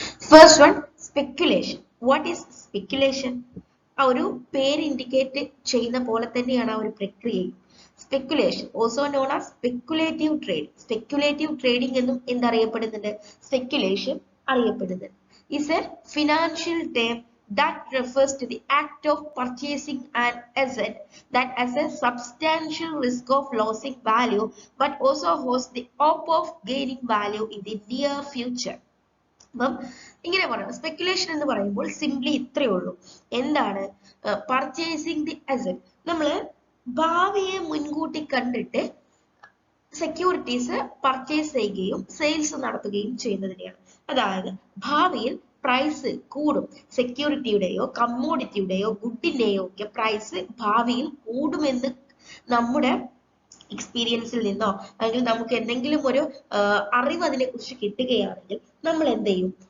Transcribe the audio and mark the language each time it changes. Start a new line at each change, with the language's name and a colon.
English: First one, speculation. What is speculation?
Malayalam: ആ ഒരു പേര് ഇൻഡിക്കേറ്റ് ചെയ്യുന്ന പോലെ തന്നെയാണ് ആ ഒരു പ്രക്രിയയും.
English: Speculation also known as speculative trading.
Malayalam: Speculative trading എന്നും എന്തറിയപ്പെടുന്നുണ്ട്? സ്പെക്യുലേഷൻ അറിയപ്പെടുന്നുണ്ട്.
English: is a financial term that refers to the act of purchasing an asset that has a substantial risk of losing value but also holds the hope of gaining value in the near future.
Malayalam: അപ്പം ഇങ്ങനെ പറയാം. Speculation എന്ന് പറയുമ്പോൾ simply ഇത്രയേ ഉള്ളൂ. എന്താണ്?
English: Purchasing the asset.
Malayalam: നമ്മൾ ഭാവിയെ മുൻകൂട്ടി കണ്ടിട്ട് സെക്യൂരിറ്റീസ് പർച്ചേസ് ചെയ്യുകയും സെയിൽസ് നടത്തുകയും ചെയ്യുന്നതിനെയാണ്. അതായത് ഭാവിയിൽ പ്രൈസ് കൂടും, സെക്യൂരിറ്റിയുടെയോ കമ്മോഡിറ്റിയുടെയോ ഗുഡിന്റെയോ ഒക്കെ പ്രൈസ് ഭാവിയിൽ കൂടുമെന്ന് നമ്മുടെ എക്സ്പീരിയൻസിൽ നിന്നോ അല്ലെങ്കിൽ നമുക്ക് എന്തെങ്കിലും ഒരു അറിവ് അതിനെ കുറിച്ച് കിട്ടുകയാണെങ്കിൽ നമ്മൾ എന്ത് ചെയ്യും?